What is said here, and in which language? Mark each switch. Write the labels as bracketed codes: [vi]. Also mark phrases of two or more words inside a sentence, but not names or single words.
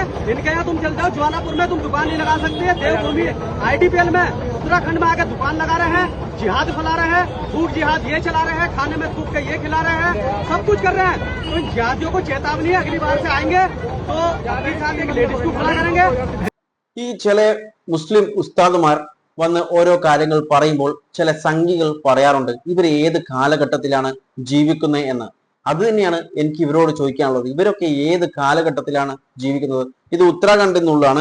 [hi] इनके यहाँ तुम चल जाओ, ज्वालापुर में तुम दुकान नहीं लगा सकते है। देवभूमि IDPL में उत्तराखंड में आकर दुकान लगा रहे हैं, जिहाद फैला रहे हैं, फूड जिहाद ये चला रहे हैं, खाने में थूक के ये खिला रहे हैं, सब कुछ कर रहे हैं। तो इन जिहादियों को चेतावनी है, अगली बार से आएंगे तो अपने साथ एक लेडीज को खड़ा करेंगे। [ml] ഈ ചില മുസ്ലിം ഉസ്താദുമാർ വന്ന് ഓരോ കാര്യങ്ങൾ പറയുമ്പോൾ ചില സംഘികൾ പറയാറുണ്ട് ഇവർ ഏത് കാലഘട്ടത്തിലാണ് ജീവിക്കുന്നത് എന്ന്. അത് തന്നെയാണ് എനിക്ക് ഇവരോട് ചോദിക്കാനുള്ളത്. ഇവരൊക്കെ ഏത് കാലഘട്ടത്തിലാണ് ജീവിക്കുന്നത്? ഇത് ഉത്തരാഖണ്ഡിൽ നിന്നുള്ളതാണ്.